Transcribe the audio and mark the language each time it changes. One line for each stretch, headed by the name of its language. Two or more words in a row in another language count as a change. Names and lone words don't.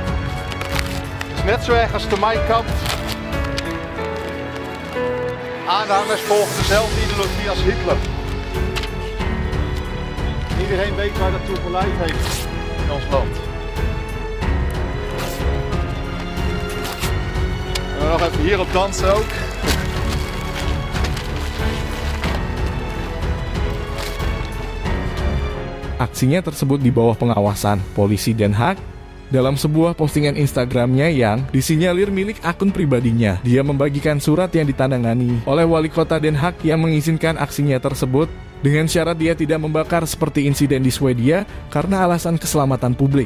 Dutch: Het is net zo erg als de Mein Kampf. Aanhangers volgen dezelfde ideologie als Hitler. Iedereen weet waar dat toe geleid heeft in ons land. En nog even hierop dansen ook.
Indonesian: Aksinya tersebut di bawah pengawasan polisi Den Haag. Dalam sebuah postingan Instagramnya yang disinyalir milik akun pribadinya, dia membagikan surat yang ditandangani oleh wali kota Den Haag yang mengizinkan aksinya tersebut dengan syarat dia tidak membakar seperti insiden di Swedia karena alasan keselamatan publik.